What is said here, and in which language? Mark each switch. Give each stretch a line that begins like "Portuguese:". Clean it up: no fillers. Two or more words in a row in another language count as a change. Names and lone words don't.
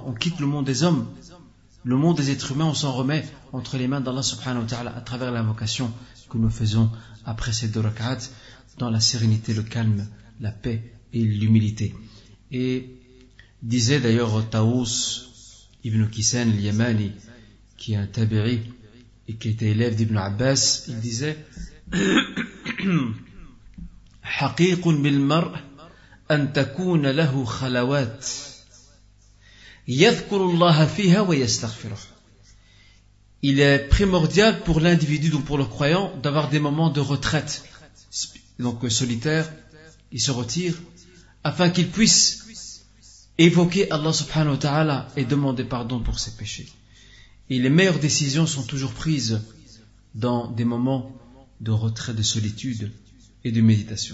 French: On quitte le monde des hommes, le monde des êtres humains, on s'en remet entre les mains d'Allah
Arabic: سبحانه وتعالى
French: à travers l'invocation que nous faisons après ces 2 rak'at, dans la sérénité, le calme, la paix et l'humilité. Et disait d'ailleurs Taous ibn Kisan al-Yamani, qui est un tabi'i et qui était élève d'Ibn Abbas, il disait
Arabic: حقيق بالمرء أن تكون له خلوات يذكر الله فيها ويستغفره.
French: il est primordial pour l'individu, donc pour le croyant, d'avoir des moments de retraite, donc solitaire, il se retire, afin qu'il puisse évoquer Allah
Arabic: سبحانه وتعالى
French: et demander pardon pour ses péchés. Et les meilleures décisions sont toujours prises dans des moments de retrait, de solitude et de méditation.